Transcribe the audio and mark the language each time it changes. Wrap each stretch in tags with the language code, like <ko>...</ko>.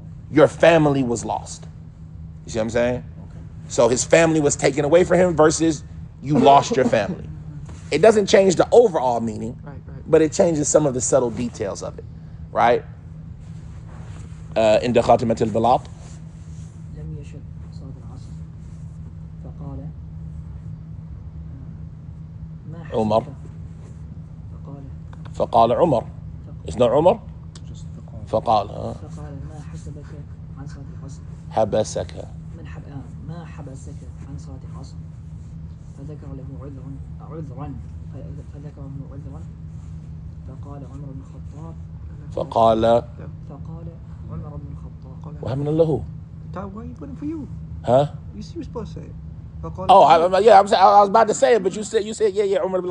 <en>Your family was lost. You see what I'm saying? Okay. So his family was taken away from him versus you lost your family. It doesn't change the overall meaning, Right. but it changes some of the subtle details of it, right? In the</en> <ar>خاتمة البلاط. لم يشد صلاة العصر فقال ما حسبك عمر. فقال فقال عمر.</ar> <en>It's not</en> <ar>عمر.</ar> <en>Just faqal.</en> <ar>فقال فقال ما حسبك عن صلاة العصر حبسك. ما حبسك عن صلاة العصر فذكر له عذرا فذكر له عذرا فقال عمر بن الخطاب فقال عمر بن الخطاب وهمنا له.</ar> <en>Why are you putting for you? Huh? You were supposed to say it. Oh, I was about to say it, but you said yeah, Umar ibn</en>